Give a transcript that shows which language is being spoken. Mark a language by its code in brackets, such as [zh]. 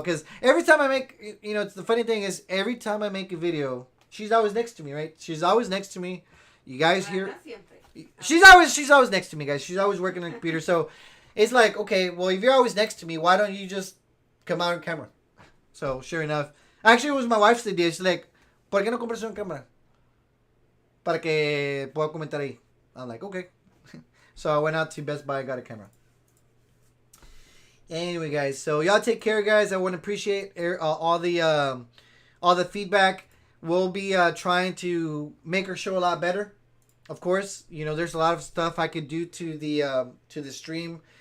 [en] Because every time I make, you know, it's the funny thing is every time I make a video, she's always next to me, right? She's always next to me. You guys hear? She's always next to me, guys. She's always working on the computer. So it's like, okay, well, if you're always next to me, why don't you just come out on camera? So sure enough, actually it was my wife's idea. She's like, [es] ¿por qué no compras una cámara? Para que pueda comentar ahí. [en] I'm like, okay. So I went out to Best Buy and got a camera. Anyway, guys, so y'all take care, guys. I want to appreciate all the feedback. We'll be trying to make our show a lot better. Of course, you know, there's a lot of stuff I could do to the stream.